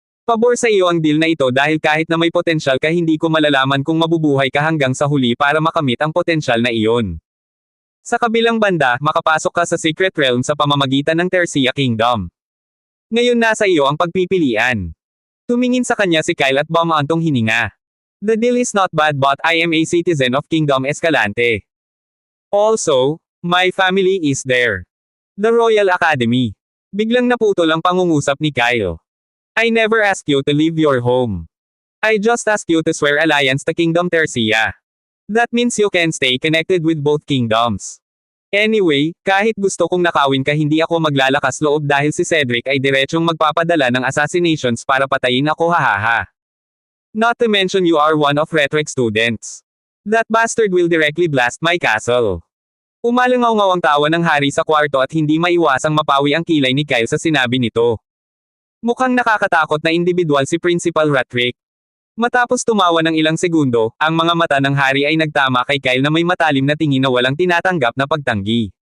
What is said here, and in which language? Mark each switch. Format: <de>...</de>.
<tl>Pabor sa iyo ang deal na ito dahil kahit na may potensyal ka hindi ko malalaman kung mabubuhay ka hanggang sa huli para makamit ang potensyal na iyon. Sa kabilang banda, makapasok ka sa Secret Realm sa pamamagitan ng Tercia Kingdom. Ngayon nasa iyo ang pagpipilian. Tumingin sa kanya si Kyle at bumaantong hininga.</tl> <en>The deal is not bad but I am a citizen of Kingdom Escalante. Also, my family is there. The Royal Academy.</en> <tl>Biglang naputol ang pangungusap ni Kyle.</tl> <en>I never asked you to leave your home. I just asked you to swear alliance to Kingdom Tercia. That means you can stay connected with both kingdoms.</en> <tl>Anyway, kahit gusto kong nakawin ka hindi ako maglalakas loob dahil si Cedric ay diretsyong magpapadala ng assassinations para patayin ako hahaha.</tl> <en>Not to mention you are one of Rhetoric students. That bastard will directly blast my castle.</en> <tl>Umalangaw-ngaw ang tawa ng hari sa kwarto at hindi maiwasang mapawi ang kilay ni Kyle sa sinabi nito. Mukhang nakakatakot na individual si Principal Rhetoric. Matapos tumawa ng ilang segundo, ang mga mata ng hari ay nagtama kay Kyle na may matalim na tingin na walang tinatanggap na pagtanggi.</tl>